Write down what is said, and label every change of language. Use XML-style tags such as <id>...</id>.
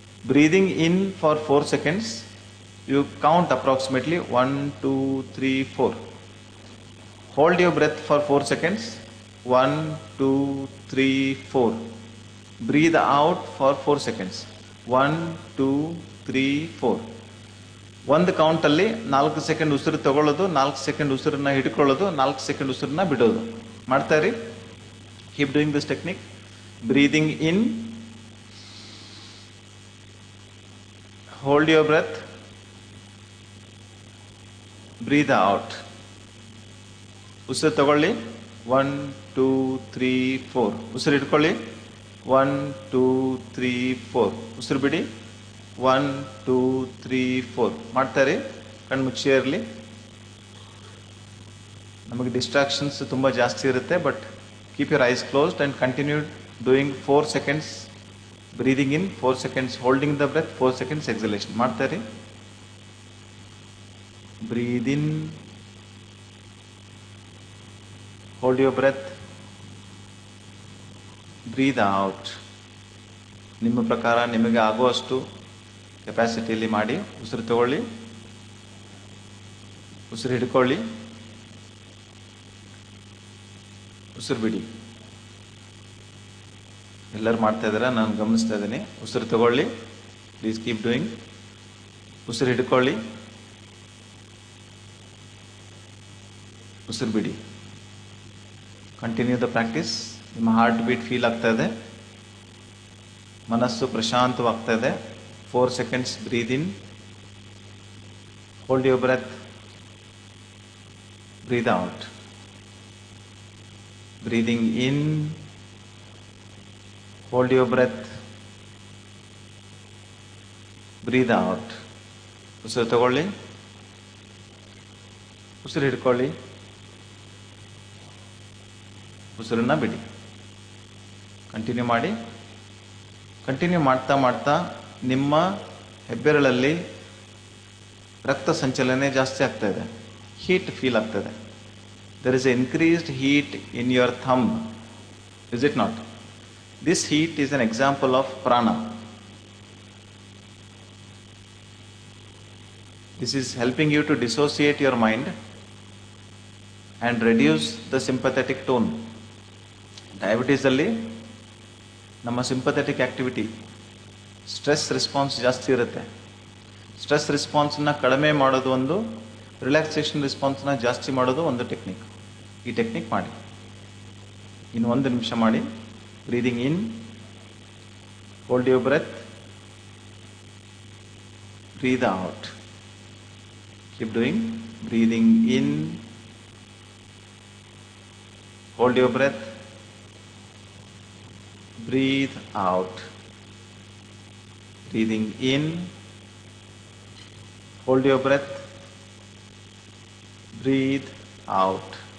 <en>Breathing in for 4 seconds, you count approximately 1, 2, 3, 4. Hold your breath for 4 seconds. 1, 2, 3, 4. Breathe out for 4 seconds. 1, 2, 3, 4.</en> <kn>ಒಂದು ಕೌಂಟಲ್ಲಿ 4 second ಉಸಿರು ತಗೊಳ್ಳೋದು, 4 second ಉಸಿರನ್ನ ಹಿಡ್ಕೊಳ್ಳೋದು, 4 second ಉಸಿರನ್ನ ಬಿಡೋದು. ಮಾಡ್ತಾ ಇರಿ.</kn> <en>Keep doing this technique. Breathing in, hold your breath, breathe out.</en> <kn>ಉಸಿರು ತಗೊಳ್ಳಿ. 1, 2, 3, 4. ಉಸಿರು ಇಟ್ಕೊಳ್ಳಿ. 1, 2, 3, 4. ಉಸಿರು ಬಿಡಿ. 1, 2, 3, 4. ಮಾಡ್ತಾರೆ. ಕಣ್ಣು ಮುಚ್ಚಿ ಇರಲಿ. ನಮಗೆ ಡಿಸ್ಟ್ರಾಕ್ಷನ್ಸ್ ತುಂಬ ಜಾಸ್ತಿ ಇರುತ್ತೆ, but</kn> <en>keep your eyes closed and continue doing 4 seconds breathing in, 4 seconds holding the breath, 4 seconds exhalation.</en> <kn>ಮಾಡ್ತಾರೆ.</kn> <en>Breathe in, hold your breath, breathe out.</en> <kn>ನಿಮ್ಮ ಪ್ರಕಾರ ನಿಮಗೆ ಆಗುವಷ್ಟು ಕೆಪಾಸಿಟಿಯಲ್ಲಿ ಮಾಡಿ. ಉಸಿರು ತಗೊಳ್ಳಿ. ಉಸಿರು ಹಿಡ್ಕೊಳ್ಳಿ. ಉಸಿರು ಬಿಡಿ. ಎಲ್ಲರೂ ಮಾಡ್ತಾ ಇದ್ದೀರಾ, ನಾನು ಗಮನಿಸ್ತಾ ಇದ್ದೀನಿ. ಉಸಿರು ತಗೊಳ್ಳಿ.</kn> <en>Please keep doing.</en> <kn>ಉಸಿರು ಹಿಡ್ಕೊಳ್ಳಿ. ಉಸಿರು ಬಿಡಿ.</kn> <en>Continue the practice.</en> <kn>ನಿಮ್ಮ ಹಾರ್ಟ್ ಬೀಟ್ ಫೀಲ್ ಆಗ್ತಾ ಇದೆ. ಮನಸ್ಸು ಪ್ರಶಾಂತವಾಗ್ತಾ ಇದೆ.</kn> <en>4 seconds breathe in, hold your breath, breathe out. breathing in, hold your breath, breathe out.</en> <kn>ಉಸಿರು ತಗೊಳ್ಳಿ, ಉಸಿರು ಹಿಡ್ಕೊಳ್ಳಿ, ಉಸಿರನ್ನ ಬಿಡಿ. ಕಂಟಿನ್ಯೂ ಮಾಡಿ. ಕಂಟಿನ್ಯೂ ಮಾಡ್ತಾ ಮಾಡ್ತಾ ನಿಮ್ಮ ಹೆಬ್ಬೆರಳಲ್ಲಿ ರಕ್ತ ಸಂಚಲನೆ ಜಾಸ್ತಿ ಆಗ್ತಾ ಇದೆ, ಹೀಟ್ ಫೀಲ್ ಆಗ್ತದೆ.</kn> <en>There is a increased heat in your thumb, is it not? This heat is an example of prana. This is helping you to dissociate your mind and reduce the sympathetic tone.</en> <kn>Diabetes alli ನಮ್ಮ sympathetic activity, stress response ಜಾಸ್ತಿ ಇರುತ್ತೆ. Stress ರೆಸ್ಪಾನ್ಸನ್ನ ಕಡಿಮೆ ಮಾಡೋದು ಒಂದು, relaxation ರೆಸ್ಪಾನ್ಸ್ನ ಜಾಸ್ತಿ ಮಾಡೋದು ಒಂದು ಟೆಕ್ನಿಕ್. ಈ ಟೆಕ್ನಿಕ್ ಮಾಡಿ. ಇನ್ನು 1 ನಿಮಿಷ ಮಾಡಿ.</kn> <en>Breathing in, hold your breath, breathe out. Keep doing. Breathing in, hold your breath, breathe out. Breathing in, hold your breath, breathe out.</en>